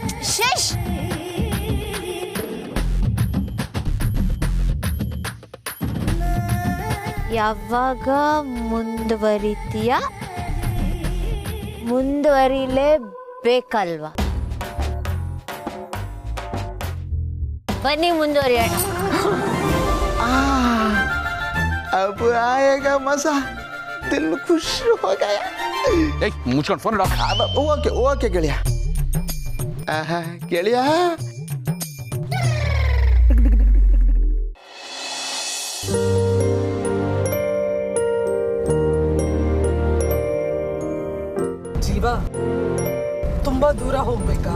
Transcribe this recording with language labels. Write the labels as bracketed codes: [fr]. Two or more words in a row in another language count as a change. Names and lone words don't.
[kn] ಯಾವಾಗ ಮುಂದುವರಿತೀಯಾ, ಮುಂದುವರಿಲೇಬೇಕಲ್ವಾ? ಬನ್ನಿ ಮುಂದುವರಿಯೋಣ. [hi] अब आएगा मजा, दिल खुश हो गया. [kn] ಏಯ್, ಮುಚ್ಕೊಂಡು ಫೋನ್ ಇಡ. ಓಕೆ ಗೆಳೆಯ. ಗೆಳೆಯ, ಜೀವ ತುಂಬಾ ದೂರ ಹೋಗ್ಬೇಕಾ?